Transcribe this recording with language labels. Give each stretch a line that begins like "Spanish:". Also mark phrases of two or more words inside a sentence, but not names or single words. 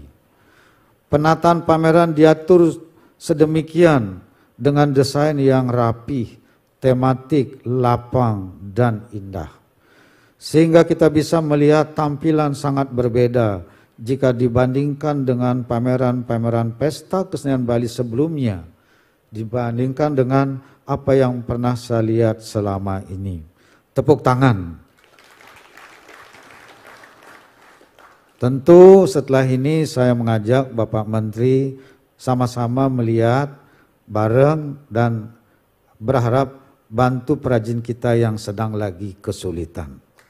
Indonesian: Penataan pameran diatur sedemikian dengan desain yang rapih, tematik, lapang, dan indah, sehingga kita bisa melihat tampilan sangat berbeda jika dibandingkan dengan pameran-pameran pesta kesenian Bali sebelumnya, dibandingkan dengan apa yang pernah saya lihat selama ini. Tepuk tangan. Tentu setelah ini saya mengajak Bapak Menteri sama-sama melihat bareng dan berharap bantu perajin kita yang sedang lagi kesulitan.